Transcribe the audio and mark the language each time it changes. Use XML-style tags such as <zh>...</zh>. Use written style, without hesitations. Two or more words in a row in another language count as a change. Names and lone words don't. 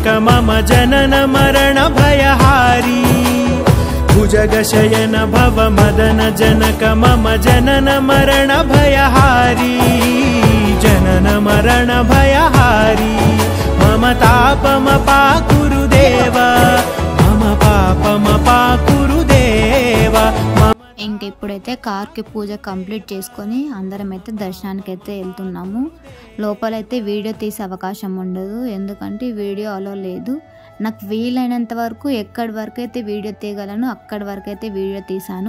<sa>मम जनन मरण भयहारी, भुजगशयन भव मदन जनक मम जनन मरण भयहारी, जनन मरण भयहारी. मम तापमपाकुरु देव, मम पापमपाकुरु देव.</sa> <te>ఇంక ఇప్పుడైతే కార్కి పూజ కంప్లీట్ చేసుకొని అందరం అయితే దర్శనానికి అయితే వెళ్తున్నాము. లోపలైతే వీడియో తీసే అవకాశం ఉండదు, ఎందుకంటే</te> <en>video allow</en> <te>లేదు. నాకు వీలైనంత వరకు ఎక్కడి వరకు అయితే వీడియో తీయగలను అక్కడి వరకు అయితే వీడియో తీసాను.</te>